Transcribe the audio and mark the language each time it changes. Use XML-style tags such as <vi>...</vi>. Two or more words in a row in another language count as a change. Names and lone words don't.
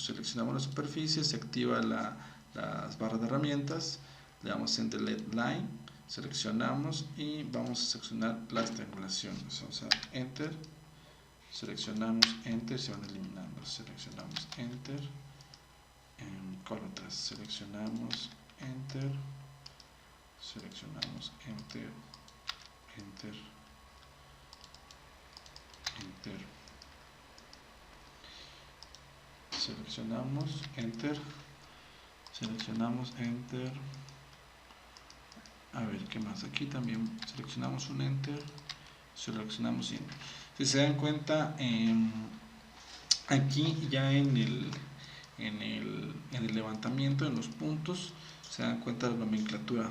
<es>Seleccionamos la superficie, se activa las barras de herramientas, le damos en</es> <en>Delete Line,</en> <es>seleccionamos y vamos a seleccionar las triangulaciones. Vamos a Enter, seleccionamos Enter, se van eliminando. Seleccionamos Enter, con otras seleccionamos Enter, seleccionamos Enter, Enter, Enter, seleccionamos Enter, seleccionamos Enter. A ver, ¿qué más? Aquí también seleccionamos un Enter, seleccionamos Enter. Si se dan cuenta, aquí ya en el levantamiento, en los puntos, se dan cuenta de la nomenclatura.</es>